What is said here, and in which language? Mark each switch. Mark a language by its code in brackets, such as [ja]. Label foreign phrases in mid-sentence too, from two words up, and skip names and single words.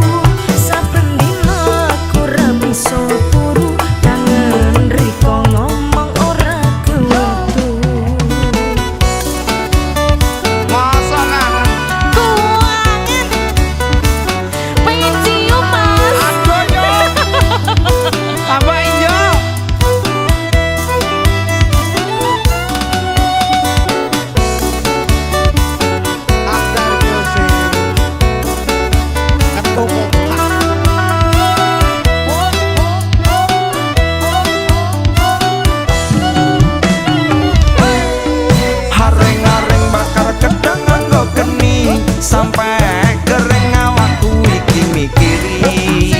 [jv] Saben dina aku ra bisa turu, kangen riko ngomong ora kewetu. Masa kangen. Kuangan. Pengen cium Mas. Aduh yo. Tambah iyo. [en] After music. [jv] Ketumpuk. Areng-areng bakar kedang nganggo geni, sampai kering awakku iki mikiri.